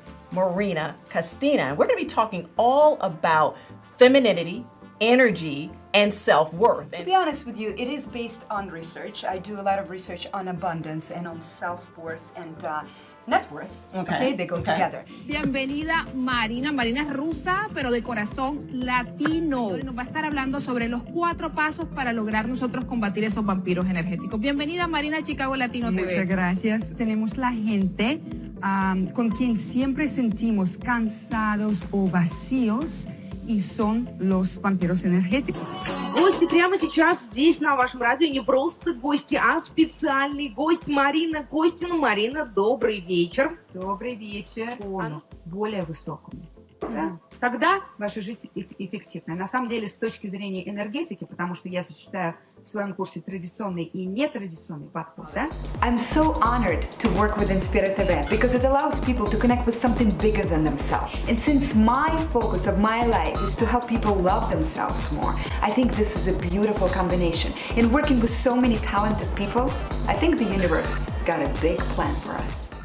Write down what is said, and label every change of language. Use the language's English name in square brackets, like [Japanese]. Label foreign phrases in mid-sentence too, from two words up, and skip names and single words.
[English] Marina Kostina. And we're going to be talking all about femininity, energy, and self-worth. To be honest with you, it is based on research. I do a lot of research on abundance and on self-worth and net worth. Okay, they go together. [Spanish] Bienvenida Marina. Marina es rusa, pero de corazón latino. Nos va a estar hablando sobre los 4 pasos para lograr nosotros combatir esos vampiros energéticos. Bienvenida Marina a Chicago Latino TV. Muchas gracias. Tenemos la gente con quien siempre sentimos cansados o vacíos y son los vampiros energéticos. [Russian] Гости прямо сейчас здесь на вашем радио не просто гости, а специальный гость Марина Костина. Марина, добрый вечер. Добрый вечер. Тону более высокому. Да? Тогда ваша жизнь эффективная. На самом деле, с точки зрения энергетики, потому что я сочетаю в своем курсе традиционный и нетрадиционный подход, да? [English] I'm so honored to work with Inspirit TV because it allows people to connect with something bigger than themselves. And since my focus of my life is to help people love themselves more, I think this is a beautiful combination. In working with so many talented people, I think the universe got a big plan for us.